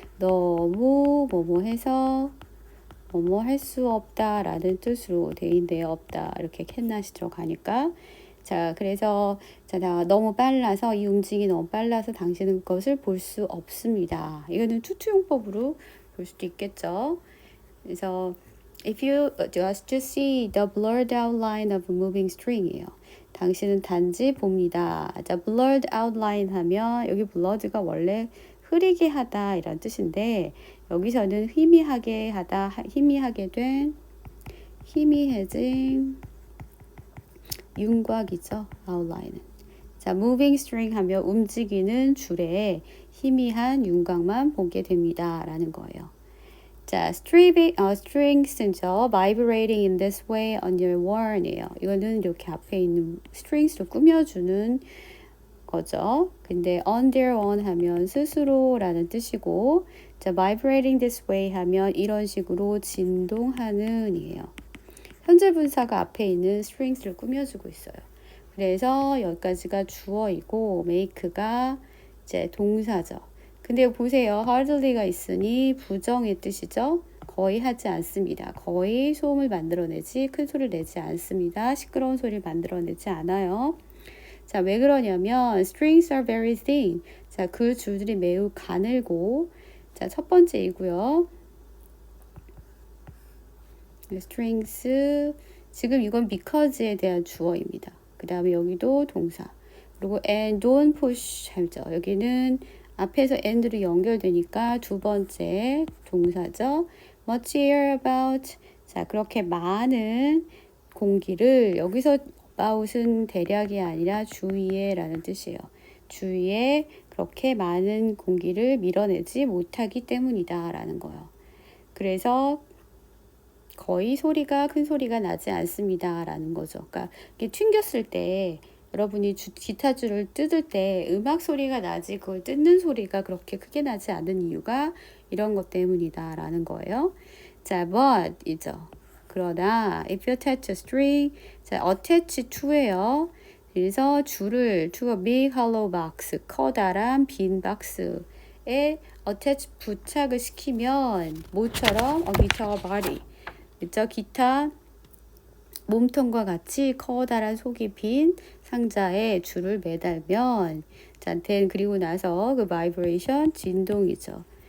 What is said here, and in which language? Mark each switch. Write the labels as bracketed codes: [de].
[ko] 너무 뭐뭐 해서 뭐뭐 할 수 없다 라는 뜻으로 돼 있네요. 없다 이렇게 캔낫이 들어가니까. 자, 그래서 자, 너무 빨라서 이 움직임이 너무 빨라서 당신은 그것을 볼 수 없습니다. 이거는 투투용법으로 볼 수도 있겠죠. 그래서 [en] if you just see the blurred outline of a moving string이에요. [ko] 당신은 단지 봅니다. 자, [en] blurred outline [ko] 하면 여기 blurred가 원래 흐리게 하다 이런 뜻인데 여기서는 희미하게 하다, 희미하게 된, 희미해진 윤곽이죠. [en] outline은. [ko] 자, [en] moving string [ko] 하면 움직이는 줄에 희미한 윤곽만 보게 됩니다. 라는 거예요. 자, strings죠. [en] vibrating in this way on your worn이에요. [ko] 이거는 이렇게 앞에 있는 strings로 꾸며주는 거죠. 근데 [en] on their own [ko] 하면 스스로라는 뜻이고, 자, [en] vibrating this way [ko] 하면 이런 식으로 진동하는 이에요. 현재 분사가 앞에 있는 strings를 꾸며주고 있어요. 그래서 여기까지가 주어이고, make가 이제 동사죠. 근데 보세요. hardly가 있으니 부정의 뜻이죠. 거의 하지 않습니다. 거의 소음을 만들어내지 큰 소리를 내지 않습니다. 시끄러운 소리를 만들어내지 않아요. 자, 왜 그러냐면 [en] strings are very thin. [ko] 자, 그 줄들이 매우 가늘고 자, 첫 번째이고요. strings 지금 이건 because에 대한 주어입니다. 그 다음에 여기도 동사. 그리고 [en] and don't push [ko] 하죠. 여기는 앞에서 and로 연결되니까 두 번째 동사죠. [en] much air about. [ko] 자, 그렇게 많은 공기를 여기서 about은 대략이 아니라 주위에 라는 뜻이에요. 주위에 그렇게 많은 공기를 밀어내지 못하기 때문이다 라는 거예요. 그래서 거의 소리가 큰 소리가 나지 않습니다 라는 거죠. 그러니까 이게 튕겼을 때 여러분이 기타 줄을 뜯을 때 음악 소리가 나지 그걸 뜯는 소리가 그렇게 크게 나지 않는 이유가 이런 것 때문이다 라는 거예요. 자, but 이죠. 그러나 [en] if you attach a string, 자, attach to예요. [ko] 그래서 줄을 [en] to a big hollow box, [ko] 커다란 빈 박스에 attach 부착을 시키면 뭐처럼 기타 body, 그죠? 기타 몸통과 같이 커다란 속이 빈 상자에 줄을 매달면 자, 그리고 나서 그 vibration 진동이죠.